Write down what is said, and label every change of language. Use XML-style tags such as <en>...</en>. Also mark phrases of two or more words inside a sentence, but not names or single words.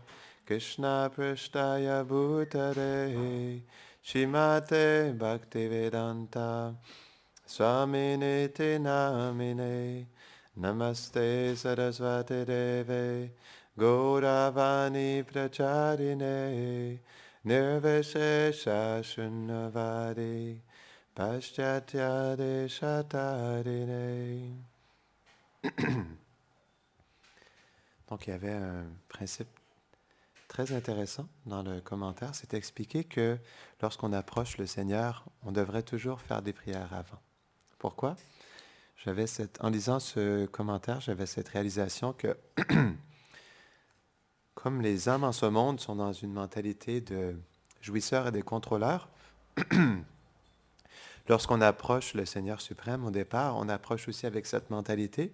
<sa>कृष्ण प्रेष्ठाय भूतले श्रीमते भक्तिवेदान्त स्वामिन्निति नामिने नमस्ते सारस्वते देवे गौरवाणी प्रचारिणे निर्विशेष शून्यवादि पाश्चात्य देशतारिणे.</sa> <fr>Donc, il y avait un principe très intéressant dans le commentaire. C'est expliqué que lorsqu'on approche le Seigneur, on devrait toujours faire des prières avant. Pourquoi? En lisant ce commentaire, j'avais cette réalisation que comme les hommes en ce monde sont dans une mentalité de jouisseurs et de contrôleurs, lorsqu'on approche le Seigneur suprême au départ, on approche aussi avec cette mentalité.</fr>